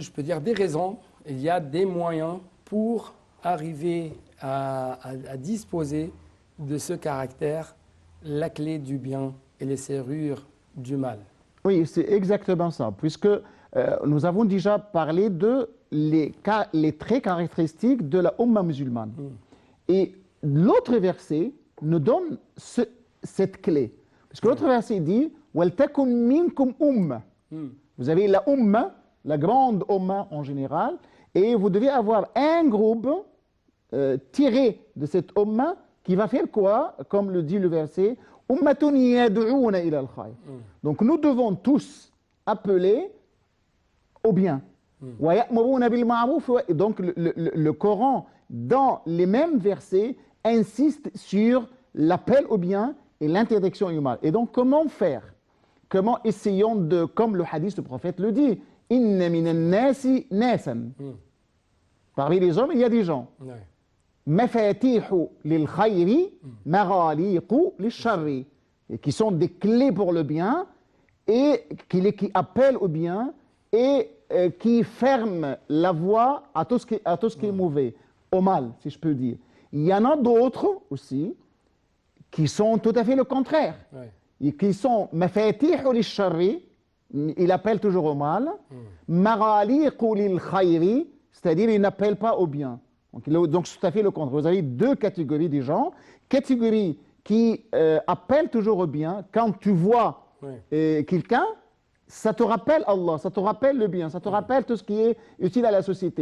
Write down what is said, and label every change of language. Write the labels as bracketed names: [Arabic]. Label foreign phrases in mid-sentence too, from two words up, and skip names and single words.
[French] je peux dire, des raisons, il y a des moyens pour arriver à disposer de ce caractère, la clé du bien et les serrures du mal. Oui, c'est exactement ça, puisque nous avons déjà parlé de les traits caractéristiques de la Ummah musulmane. Et l'autre verset nous donne cette clé. Parce que l'autre verset dit « [Arabic] ولتكن منكم أمة ». [French] Vous avez la Ummah, la grande Ummah en général, et vous devez avoir un groupe tiré de cette Ummah qui va faire quoi? Comme le dit le verset « [Arabic] أمة يدعون إلى الخير ». [French] Donc nous devons tous appeler au bien. [Arabic] ويأمرون بالمعروف. [French] Donc le Coran, dans les mêmes versets, insiste sur l'appel au bien et l'interdiction du mal. Et donc, comment faire? Comment essayons de, comme le hadith du prophète le dit, « [Arabic] إن من الناس ناسا [French] » Parmi les hommes, il y a des gens. « [Arabic] مفاتيح للخير مغاليق للشر [French] » et qui sont des clés pour le bien et qui appellent au bien et qui ferment la voie à tout ce qui est mauvais, au mal, si je peux dire. Il y en a d'autres aussi qui sont tout à fait le contraire. Ouais. Et qui sont [Arabic] مفاتيح للشر, [French] il appelle toujours au mal, [Arabic] مغاليق للخير, [French] c'est-à-dire il n'appelle pas au bien. Donc c'est tout à fait le contraire. Vous avez deux catégories de gens. Catégorie qui appelle toujours au bien. Quand tu vois quelqu'un, ça te rappelle Allah, ça te rappelle le bien, ça te rappelle tout ce qui est utile à la société.